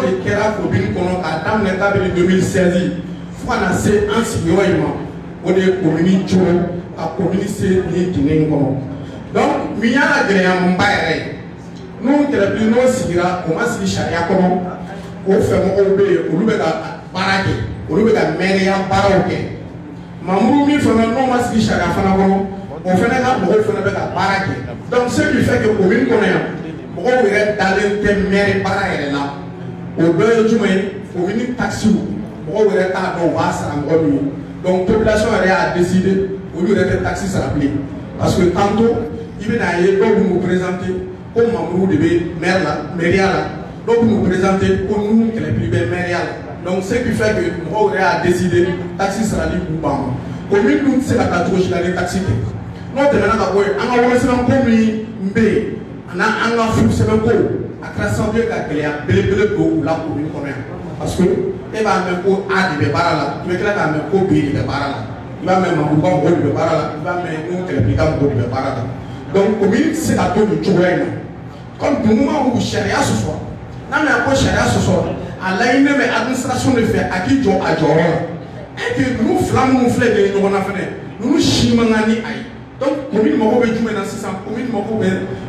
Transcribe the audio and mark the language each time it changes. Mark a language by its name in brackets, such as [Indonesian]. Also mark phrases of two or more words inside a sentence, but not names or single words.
[Bambara] de kɛra commune kɔnɔ k'a daminɛ kabini 2016 fo ka na se an sigiyɔrɔ in ma o de ye commune jɔ ka commune se nin dingɛ in kɔnɔ donc min y'a la gɛlɛyamanba yɛrɛ ye Nuhu Kɛlɛbili n'o sigira o ma sigi sariya kɔnɔ o fɛmɔgɔw bɛ yen olu bɛ ka baara kɛ olu bɛ ka mɛriya baaraw kɛ Mamadou min fana n'o ma sigi sariya fana kɔnɔ o fana ka mɔgɔw fana bɛ ka baara kɛ [French] donc ce qui fait que [Bambara] commune kɔnɔ yan mɔgɔw yɛrɛ dalen tɛ maire baara yɛrɛ la o dɔ ye jumɛn ye commune taxe mɔgɔw yɛrɛ t'a dɔn u b'a sara mɔgɔ min ye donc population yɛrɛ y'a décidé olu yɛrɛ tɛ taxe sara bilen parce [French] que tantôt [Bambara] i bɛn'a ye dɔw bɛ n'u présenter ko Mamadou de bɛ maire la mairia la dɔw bɛ n'u présenter ko Nuhu Kɛlɛbili bɛ mairia la [French] donc ce qui fait que [Bambara] mɔgɔw yɛrɛ y'a décidé taxe sarali k'u ban ma commune dun tɛ se ka taa cogo si la ni taxe tɛ n'o tɛmɛna ka bɔ yen an ka wolosɛbɛnko min bɛ yen ani an ka furusɛbɛnko a kɛra sababu ye ka gɛlɛya belebele don u la commune kɔnɔ yan parce que e b'a mɛn ko A de bɛ baara la i bɛ tila k'a mɛn ko B de bɛ baara la i b'a mɛn Mamadou ka mɔgɔw de bɛ baara la i b'a mɛn Nuhu Kɛlɛbili ka mɔgɔw de bɛ baara la donc commune tɛ se ka to nin cogoya in na comme duguma y'u sariya sɔsɔ n'a mɛn ko sariya sɔsɔ a laɲini bɛ administration de fɛ a k'i jɔ a jɔyɔrɔ la [French] et que [Bambara] ninnu fila minnu filɛ nin ye ɲɔgɔn na fɛnɛ ninnu si man kan ni a ye donc commune mago bɛ jumɛn na sisan commune mago bɛ